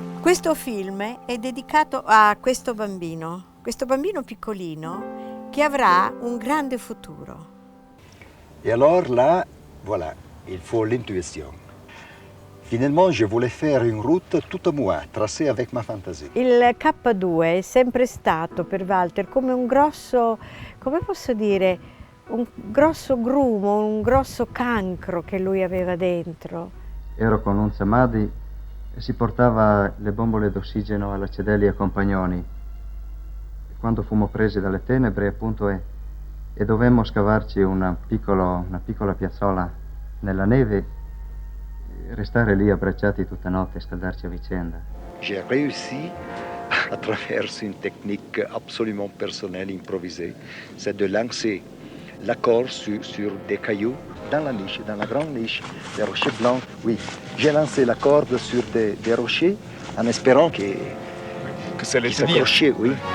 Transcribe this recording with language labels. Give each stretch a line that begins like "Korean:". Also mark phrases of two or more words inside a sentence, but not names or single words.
Italian: Questo film è dedicato a questo bambino piccolino che avrà un grande futuro.
French: Et alors là, voilà, il faut l'intuition. Finalement, je voulais faire une route toute à moi, tracée avec ma fantaisie.
Italian: Il K2 è sempre stato per Walter come un grosso, come posso dire, un grosso grumo, un grosso cancro che lui aveva dentro. Ero con un Samadhi e si portava le bombole d'ossigeno alla Cedelia Compagnoni. E quando fummo presi dalle tenebre, appunto, e dovemmo scavarci una piccola piazzola nella neve, restare lì abbracciati tutta notte e scaldarci a vicenda.
French: J'ai réussi, à travers une technique absolument personnelle, improvisée, c'est de lancer la corde sur des cailloux dans la niche, dans la grande niche, des rochers blancs. Oui, j'ai lancé la corde sur des rochers en espérant que ça allait tenir. s'accrochait, oui.